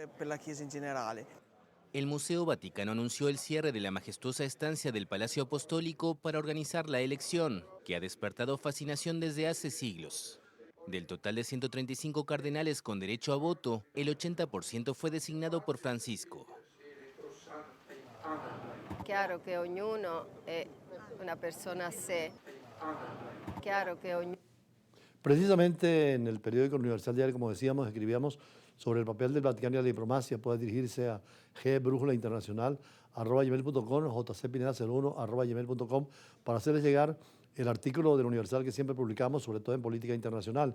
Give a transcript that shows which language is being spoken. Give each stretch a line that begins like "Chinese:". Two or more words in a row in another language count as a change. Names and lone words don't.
Spanish: El Museo Vaticano anunció el cierre de la majestuosa estancia del Palacio Apostólico para organizar la elección, que ha despertado fascinación desde hace siglos. Del total de 135 cardenales con derecho a voto, el 80% fue designado por Francisco.
Italian: Chiaro che ognuno è una persona a sé. Chiaro che ognuno...
Spanish: Precisamente en el periódico Universal Diario, como decíamos, escribíamos sobre el papel del Vaticano y la diplomacia. Puede dirigirse a gbrújulainternacional@gmail.com, jcpineda01@gmail.com, para hacerles llegar el artículo del Universal que siempre publicamos, sobre todo en política internacional.